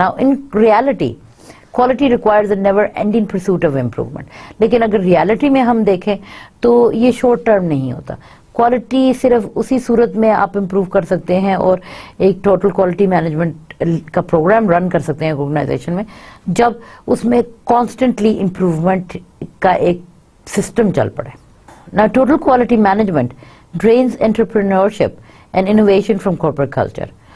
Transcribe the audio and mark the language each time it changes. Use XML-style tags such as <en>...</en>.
<en>نا in reality quality requires a never ending pursuit of improvement.</en> <ur>لیکن اگر reality میں ہم دیکھیں تو یہ شارٹ ٹرم نہیں ہوتا. کوالٹی صرف اسی صورت میں آپ امپروو کر سکتے ہیں اور ایک ٹوٹل کوالٹی مینجمنٹ کا پروگرام رن کر سکتے ہیں آرگنائزیشن میں جب اس میں کانسٹنٹلی امپروومنٹ کا ایک سسٹم چل پڑے.</ur> <en>Now, total quality management drains entrepreneurship and innovation from corporate culture.</en>